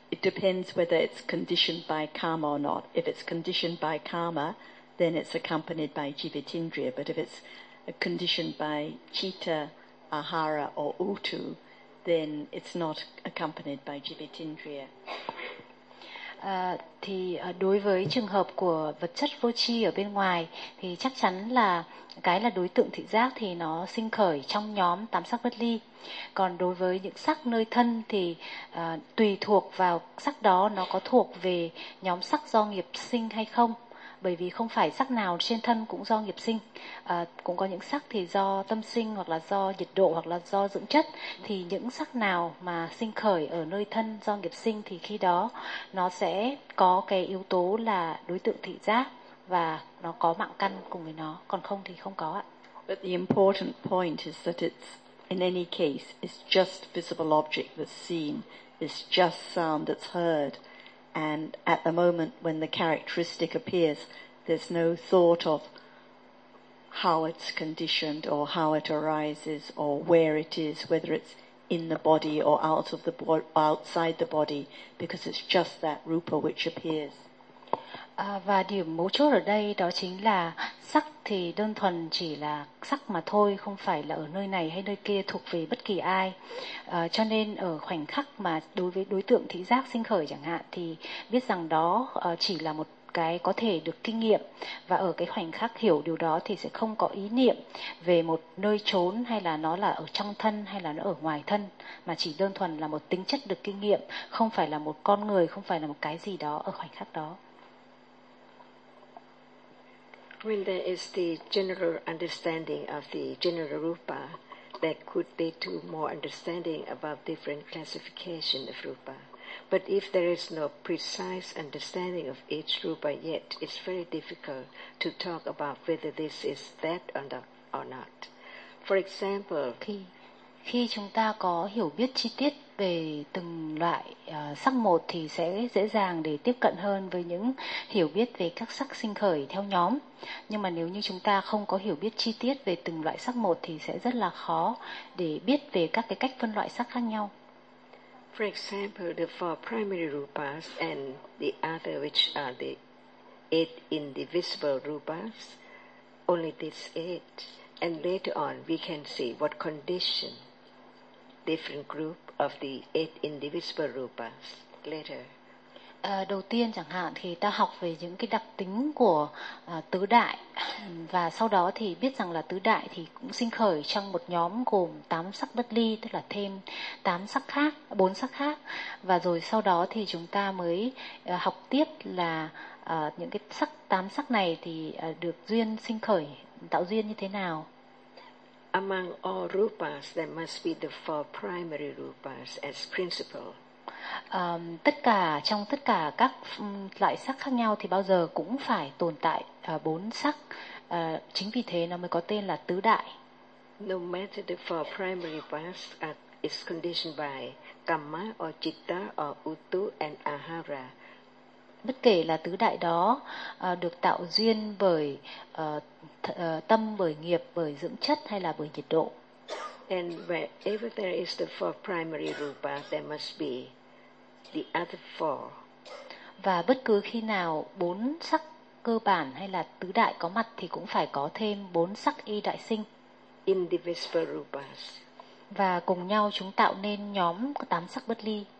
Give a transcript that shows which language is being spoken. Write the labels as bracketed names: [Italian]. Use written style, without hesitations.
[English] It depends whether it's conditioned by karma or not. If it's conditioned by karma, then it's accompanied by jivitindriya. But if it's conditioned by citta, ahara, or utu, then it's not accompanied by jivitindriya. [Vietnamese] Thì đối với trường hợp của vật chất vô tri ở bên ngoài thì chắc chắn là cái là đối tượng thị giác thì nó sinh khởi trong nhóm tám sắc bất ly. Còn đối với những sắc nơi thân thì tùy thuộc vào sắc đó nó có thuộc về nhóm sắc do nghiệp sinh hay không, bởi vì không phải sắc nào trên thân cũng do nghiệp sinh. Cũng có những sắc thì do tâm sinh, hoặc là do nhiệt độ, hoặc là do dưỡng chất. Thì những sắc nào mà sinh khởi ở nơi thân do nghiệp sinh thì khi đó nó sẽ có cái yếu tố là đối tượng thị giác và nó có mạng căn cùng với nó, còn không thì không có ạ. [English] But the important point is that it's, in any case, it's just visible object that's seen, it's just sound that's heard, and at the moment when the characteristic appears, there's no thought of how it's conditioned or how it arises or where it is, whether it's in the body or out of the outside the body, because it's just that rupa which appears. [Vietnamese] Và điểm mấu chốt ở đây đó chính là sắc thì đơn thuần chỉ là sắc mà thôi, không phải là ở nơi này hay nơi kia, thuộc về bất kỳ ai. Cho nên ở khoảnh khắc mà đối với đối tượng thị giác sinh khởi chẳng hạn thì biết rằng đó chỉ là một cái có thể được kinh nghiệm, và ở cái khoảnh khắc hiểu điều đó thì sẽ không có ý niệm về một nơi chốn, hay là nó là ở trong thân hay là nó ở ngoài thân, mà chỉ đơn thuần là một tính chất được kinh nghiệm, không phải là một con người, không phải là một cái gì đó ở khoảnh khắc đó. [English] When there is the general understanding of the general rupa, that could lead to more understanding about different classification of rupa. But if there is no precise understanding of each rupa yet, it's very difficult to talk about whether this is that or not. For example, [Vietnamese] khi chúng ta có hiểu biết chi tiết về từng loại sắc một thì sẽ dễ dàng để tiếp cận hơn với những hiểu biết về các sắc sinh khởi theo nhóm. Nhưng mà nếu như chúng ta không có hiểu biết chi tiết về từng loại sắc một thì sẽ rất là khó để biết về các cái cách phân loại sắc khác nhau. [English] For example, the four primary rupas and the other which are the eight indivisible rupas, only these eight. And later on, we can see what condition different group of the eight indivisible rupas later. [Vietnamese] Đầu tiên chẳng hạn thì ta học về những cái đặc tính của tứ đại, và sau đó thì biết rằng là tứ đại thì cũng sinh khởi trong một nhóm gồm tám sắc bất ly, tức là thêm tám sắc khác, bốn sắc khác, và rồi sau đó thì chúng ta mới học tiếp là những cái sắc tám sắc này thì được duyên sinh khởi, tạo duyên như thế nào. [English] Among all rupas, there must be the four primary rupas as principle. [Vietnamese] Tất cả trong tất cả các loại sắc khác nhau thì bao giờ cũng phải tồn tại bốn sắc. Chính vì thế nó mới có tên là tứ đại. [English] No matter the four primary rupas is conditioned by kamma or citta or utu and ahara. [Vietnamese] Bất kể là tứ đại đó được tạo duyên bởi tâm, bởi nghiệp, bởi dưỡng chất hay là bởi nhiệt độ. [English] And wherever there is the four primary rupa, there must be the other four. [Vietnamese] Và bất cứ khi nào bốn sắc cơ bản hay là tứ đại có mặt thì cũng phải có thêm bốn sắc y đại sinh. [English] In the Vesper Rupas. [Vietnamese] Và cùng nhau chúng tạo nên nhóm tám sắc bất ly.